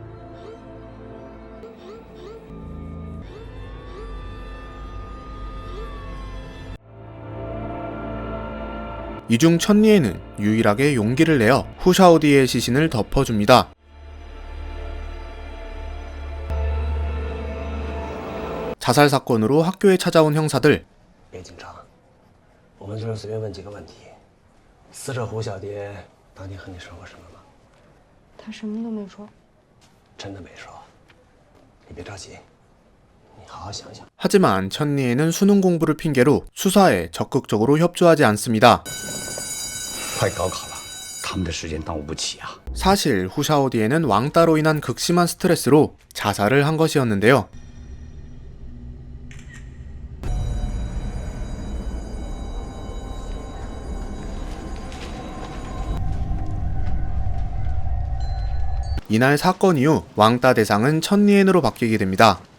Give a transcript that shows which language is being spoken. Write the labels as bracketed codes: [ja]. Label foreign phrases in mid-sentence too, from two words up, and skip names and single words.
[ko] 이 중 천니에는 유일하게 용기를 내어 후 샤오디의 시신을 덮어줍니다. 자살 사건으로 학교에 찾아온 형사들. [zh] 别紧张，我们就是随便问几个问题。死者胡小蝶当天和你说过什么吗？他什么都没说。真的没说。你别着急，你好好想想。 [ko] 하지만 천니에는 수능 공부를 핑계로 수사에 적극적으로 협조하지 않습니다. [zh] 快高考了，他们的时间耽误不起啊！ [ko] 사실 후 샤오디에는 왕따로 인한 극심한 스트레스로 자살을 한 것이었는데요. 이날 사건 이후 왕따 대상은 천니엔으로 바뀌게 됩니다.